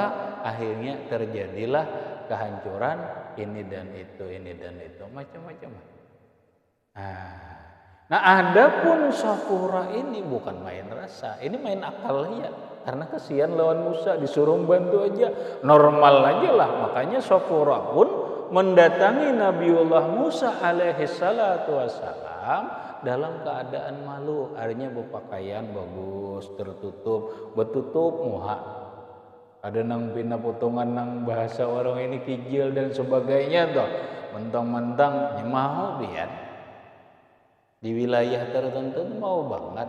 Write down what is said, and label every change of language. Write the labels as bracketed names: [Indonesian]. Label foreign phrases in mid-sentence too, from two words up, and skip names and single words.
[Banjar] Akhirnya terjadilah kehancuran ini dan itu, macam-macam. Nah adapun Sapura ini bukan main rasa, ini main akal ya. Karena kesian lawan Musa, disuruh bantu aja, normal aja lah. Makanya Sapura pun mendatangi Nabiullah Musa [Arabic] عليه الصلاة والسلام [Banjar] dalam keadaan malu. Artinya berpakaian bagus, tertutup, bertutup muha. Ada nang pina potongan nang bahasa orang ini kijil dan sebagainya tuh. Mentang-mentang mau biar di wilayah tertentu mau banget.